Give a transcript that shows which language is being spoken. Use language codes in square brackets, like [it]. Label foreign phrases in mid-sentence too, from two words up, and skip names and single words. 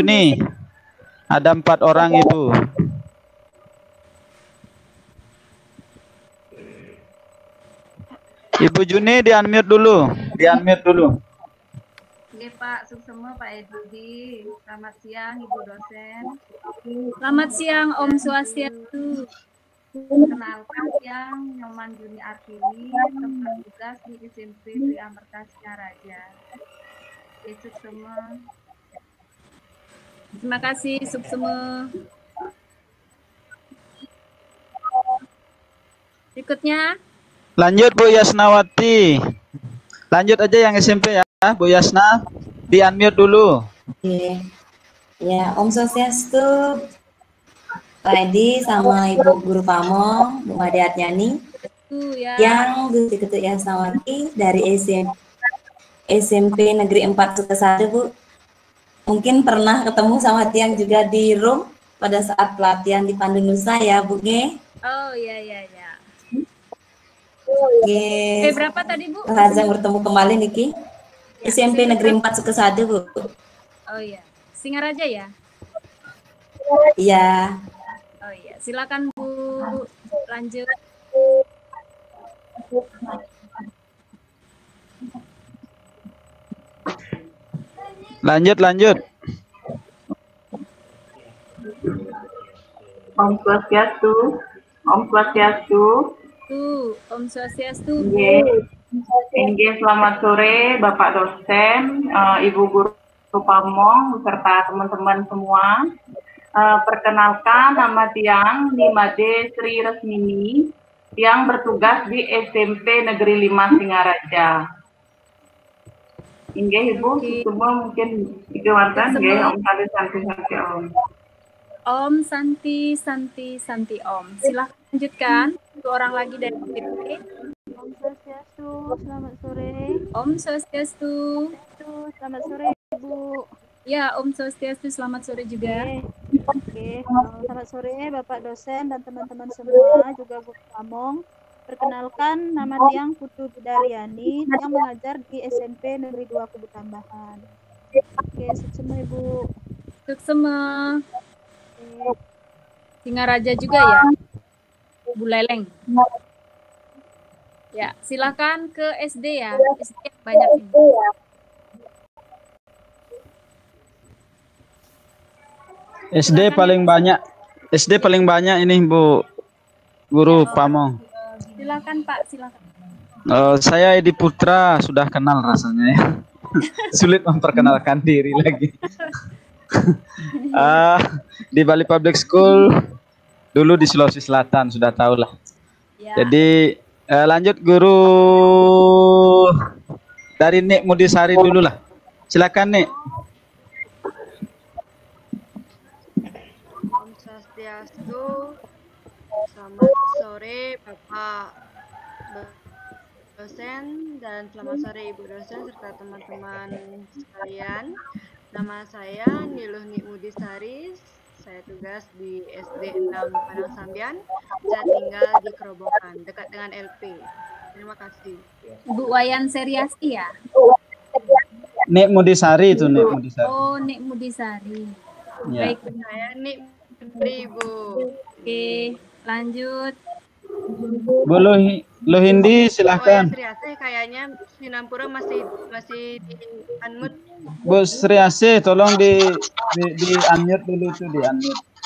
[id] Juni. Ada 4 orang Ibu. Ibu Juni di unmute dulu. Oke Pak, semua Pak Edi. Selamat siang Ibu dosen. Selamat siang [ban] Om Swastiastu. [id] Kenalkan yang Nyoman Juni Artini, tempat tugas di SMP Tri Amerta Singaraja. Besok semua. Terima kasih semua. Berikutnya. Lanjut Bu Yasnawati. Lanjut aja yang SMP ya, Bu Yasna. Di unmute dulu. Oke. Ya, [ban] Om Swastiastu, [id] Pak Edi sama Ibu Guru Pamong, Bu Made Adniani. Yang Bu Ketut Yasnawati dari SMP Negeri 4 Sukasada, Bu. Mungkin pernah ketemu sama Tiang juga di room pada saat pelatihan di Pandunusa ya, Bu Ge. Oh iya. Oke. Berapa tadi Bu? Razang bertemu kembali Niki. Ya, SMP Negeri 4 Sukasada, Bu. Oh iya. Singaraja ya? Iya. Oh iya. Silakan Bu, lanjut. Lanjut. [ban] Om Swastiastu. Om Swastiastu. [id] Selamat sore Bapak dosen, Ibu guru pamong beserta teman-teman semua. Perkenalkan nama Tiang Nimade Sri Resmini yang bertugas di SMP Negeri 5 Singaraja. Inggih Ibu, semua mungkin dikeluarkan nggih [ban] Om Santi Om. Om Santi Om. [id] Silahkan lanjutkan. Satu orang lagi dari PP. [ban] Om Swastiastu, [id] selamat sore. [ban] Om Swastiastu. [id] Selamat sore Ibu. Ya, [ban] Om Swastiastu, [id] selamat sore juga. Oke, selamat sore Bapak dosen dan teman-teman semua, juga Bu Pamong. Perkenalkan, nama Tiang Putu Budaryani yang mengajar di SMP Negeri 2 Kubu Tambahan. Oke, suksema Ibu. Suksema. Singaraja juga ya, Bu Leleng. Ya, silakan ke SD ya. SD yang banyak ini. SD paling banyak. SD paling banyak ini Bu Guru Pamong. Silakan Pak, silakan. Saya Edi Putra, sudah kenal rasanya ya. Sulit memperkenalkan diri lagi. Di Bali Public School dulu di Sulawesi Selatan, sudah tahu lah. Ya. Jadi lanjut guru dari Nik Mudisari dulu lah. Silakan Nik. [ban] Om Swastiastu, [id] selamat sore Bapak dosen dan selamat sore Ibu dosen serta teman-teman sekalian. Nama saya Niluh Nikmudisari, saya tugas di SD 6 Padang Sambian, saya tinggal di Kerobokan, dekat dengan LP. Terima kasih. Bu Wayan Seriasi ya? Nik Mudisari itu Nik Mudisari. Oh, Nik Mudisari. Ya. Baik, Saya Nik Putri Ibu. oke, lanjut. Bu Lohindi silahkan. Triase kayaknya Sinampura masih di unmute. Bu Sri Asih, tolong di unmute dulu tuh, di unmute.